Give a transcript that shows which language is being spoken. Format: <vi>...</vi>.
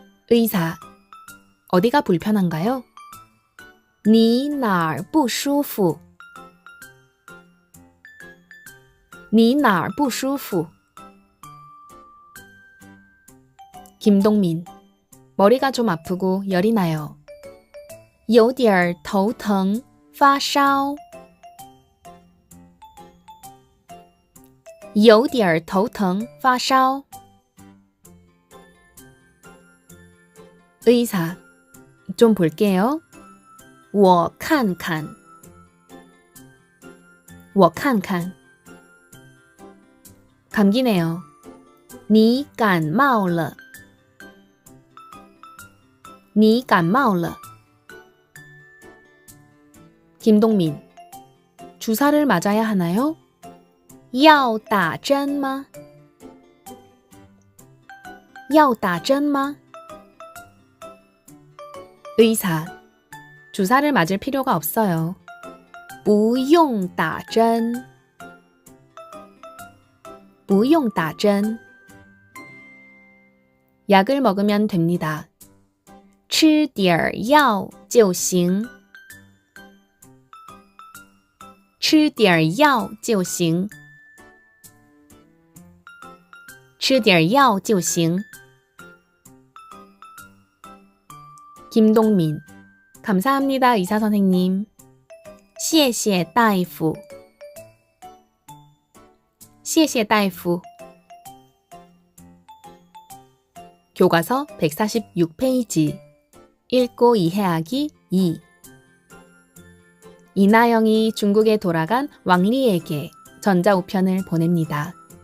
<ko>의사, 어디가 불편한가요?</ko> <zh>你哪儿不舒服? 你哪儿不舒服?</zh> <ko>김동민, 머리가 좀 아프고 열이 나요.</ko> <zh>有点头疼发烧有点头疼发烧</zh> <ko>의사, 좀 볼게요.</ko> <zh>我看看我看看</zh> <ko>감기네요.</ko> <zh>你感冒了你感冒了</zh> <ko>김동민, 주사를 맞아야 하나요?</ko> <zh>要打针吗要打针吗</zh> <ko>의사, 주사를 맞을 필요가 없어요.</ko> <zh>不用打针不用打针</zh> <ko>약을 먹으면 됩니다.</ko> <zh>吃点药就行吃点药就行吃点药就行</zh> <ko>김동민, 감사합니다, 의사 선생님.</ko> <zh>谢谢大夫谢谢大夫</zh> <ko>교과서 146페이지 읽고 이해하기 2. 이나영이 중국에 돌아간 왕리에게 전자우편을 보냅니다.</ko>